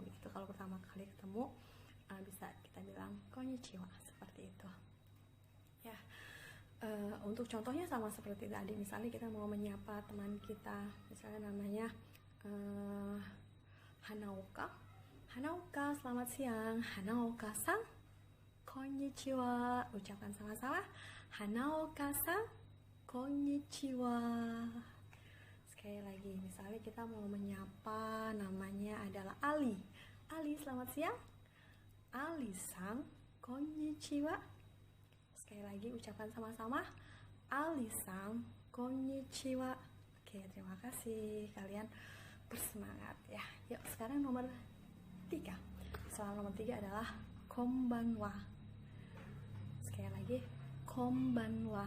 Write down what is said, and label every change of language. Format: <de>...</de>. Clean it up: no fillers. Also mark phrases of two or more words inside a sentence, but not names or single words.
<id>Itu kalau pertama kali ketemu bisa kita bilang konnichiwa, seperti itu. Ya. Untuk contohnya sama seperti tadi, misalnya kita mau menyapa teman kita, misalnya namanya Hanaoka. Hanaoka, selamat siang.</id> <ja>Hanaoka-san, konnichiwa.</ja> <id>Ucapkan sama-sama,</id> <ja>Hanaoka-san, konnichiwa.</ja> <id>Sekali lagi, misalnya kita mau menyapa namanya adalah Ali. Ali, selamat siang.</id> <ja>Ali-san, konnichiwa.</ja> <id>Sekali lagi ucapkan sama-sama,</id> <ja>Ali-san, konnichiwa.</ja> <id>Oke, terima kasih, kalian bersemangat ya. Yuk, sekarang nomor 3. Salam nomor 3 adalah konbanwa. Sekali lagi, konbanwa.</id>